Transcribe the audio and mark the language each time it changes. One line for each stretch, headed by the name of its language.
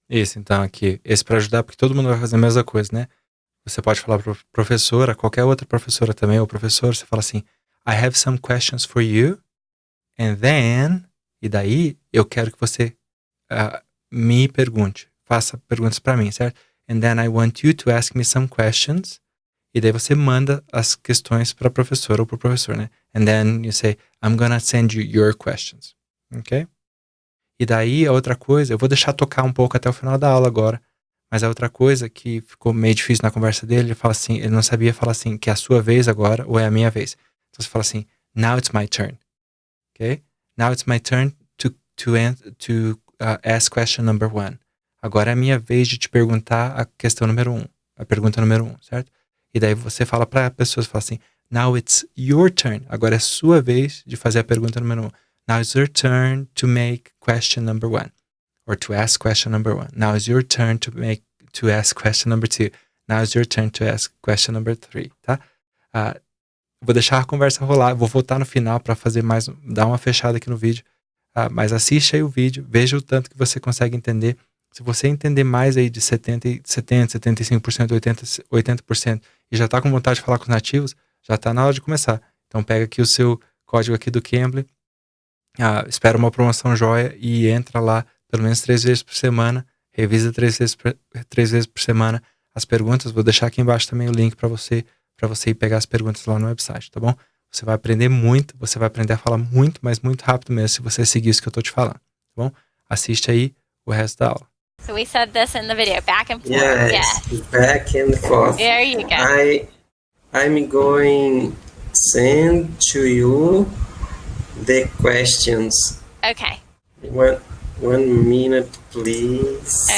Portuguese: Isso, então aqui, esse para ajudar, porque todo mundo vai fazer a mesma coisa, né? Você pode falar para professora, qualquer outra professora também, ou professor, você fala assim,
English: I have some questions for you, and then,
Portuguese: e daí eu quero que você me pergunte, faça perguntas para mim, certo?
English: And then I want you to ask me some questions,
Portuguese: e daí você manda as questões para a professora ou para o professor, né?
English: And then you say, I'm gonna send you your questions, ok?
Portuguese: E daí a outra coisa, eu vou deixar tocar um pouco até o final da aula agora, mas a outra coisa que ficou meio difícil na conversa dele, ele fala assim, ele não sabia falar assim, que é a sua vez agora ou é a minha vez. Então você fala assim,
English: now it's my turn,
Portuguese: ok?
English: Now it's my turn to ask question number 1.
Portuguese: Agora é a minha vez de te perguntar a questão número 1, a pergunta número 1, certo? E daí você fala para a pessoa, você fala assim,
English: now it's your turn,
Portuguese: agora é a sua vez de fazer a pergunta número 1.
English: Now it's your turn to make question number 1. Or to ask question number 1. Now it's your turn to ask question number 2. Now it's your turn to ask question number 3, tá?
Portuguese: Vou deixar a conversa rolar, vou voltar no final para fazer mais, dar uma fechada aqui no vídeo. Mas assiste aí o vídeo, veja o tanto que você consegue entender. Se você entender mais aí de 70%, 75%, 80% e já está com vontade de falar com os nativos, já está na hora de começar. Então pega aqui o seu código aqui do Cambly, espera uma promoção joia e entra lá pelo menos 3 vezes por semana, revisa 3 vezes por semana as perguntas. Vou deixar aqui embaixo também o link para você ir pegar as perguntas lá no website, tá bom? Você vai aprender muito, você vai aprender a falar muito, mas muito rápido mesmo, se você seguir isso que eu tô te falando, tá bom? Assiste aí o resto da aula.
English: So we said this in the video, back and forth. Yes, back and forth. There you go. I'm going send to you the questions. Okay. One minute, please.